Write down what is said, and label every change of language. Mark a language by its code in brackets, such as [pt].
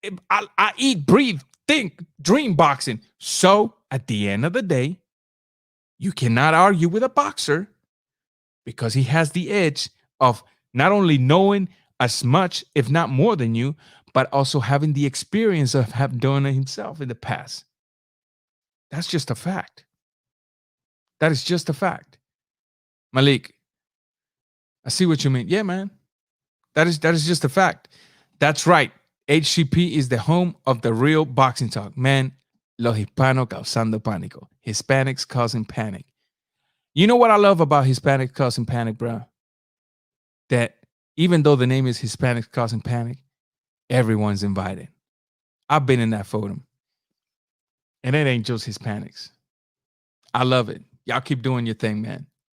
[en] I eat, breathe, think, dream boxing. So, at the end of the day, you cannot argue with a boxer because he has the edge of not only knowing as much, if not more than you, but also having the experience of having done it himself in the past. That's just a fact. That is just a fact. Malik, I see what you mean. Yeah, man. That is just a fact. That's right. HCP is the home of the real boxing talk. [es] Man, los hispanos causando pánico. [en] Hispanics causing panic. You know what I love about Hispanics causing panic, bro? That even though the name is Hispanics causing panic, everyone's invited. I've been in that forum. And it ain't just Hispanics. I love it. Y'all keep doing your thing, man.